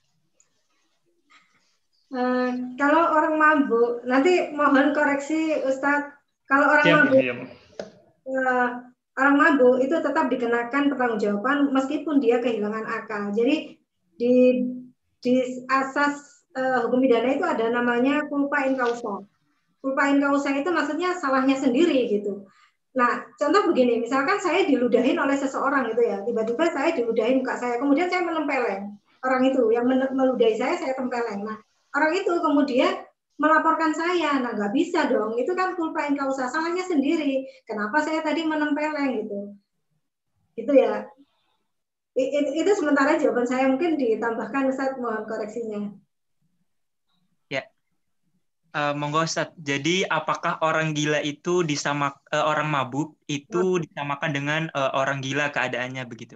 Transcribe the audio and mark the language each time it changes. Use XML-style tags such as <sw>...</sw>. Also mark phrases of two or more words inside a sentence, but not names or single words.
<id>Kalau orang mabuk, nanti mohon koreksi Ustadz. Kalau orang mabuk itu tetap dikenakan pertanggungjawaban meskipun dia kehilangan akal. Jadi di asas hukum pidana itu ada namanya</id> <la>culpa in causa. Culpa in causa</la> <id>itu maksudnya salahnya sendiri gitu. Nah, contoh begini, misalkan saya diludahin oleh seseorang gitu ya, tiba-tiba saya diludahin muka saya, kemudian saya menempeleng. Orang itu yang meludahi saya tempeleng. Nah, orang itu kemudian melaporkan saya, nah nggak bisa dong, itu kan</id> <la>culpa in causa,</la> <id>salahnya sendiri. Kenapa saya tadi menempeleng gitu? Gitu ya. Itu sementara jawaban saya, mungkin ditambahkan Ustaz, mohon koreksinya. Monggo Ustaz. Jadi apakah orang gila itu orang mabuk itu disamakan dengan orang gila keadaannya begitu?</id>